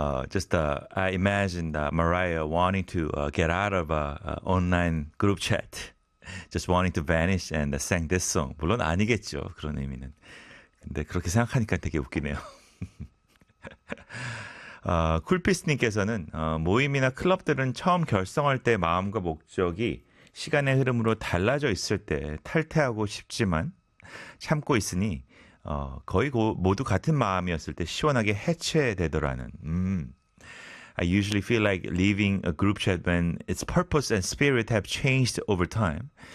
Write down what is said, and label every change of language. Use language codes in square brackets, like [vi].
[en] Just I imagine that Mariah wanting to get out of a online group chat, just wanting to vanish and sang this song. [ko] 물론 아니겠죠, 그런 의미는. 근데 그렇게 생각하니까 되게 웃기네요. 쿨피스님께서는 모임이나 클럽들은 처음 결성할 때 마음과 목적이 시간의 흐름으로 달라져 있을 때 탈퇴하고 싶지만 참고 있으니 거의 모두 같은 마음이었을 때 시원하게 해체되더라는. [en] I usually feel like leaving a group chat when its purpose and spirit have changed over time.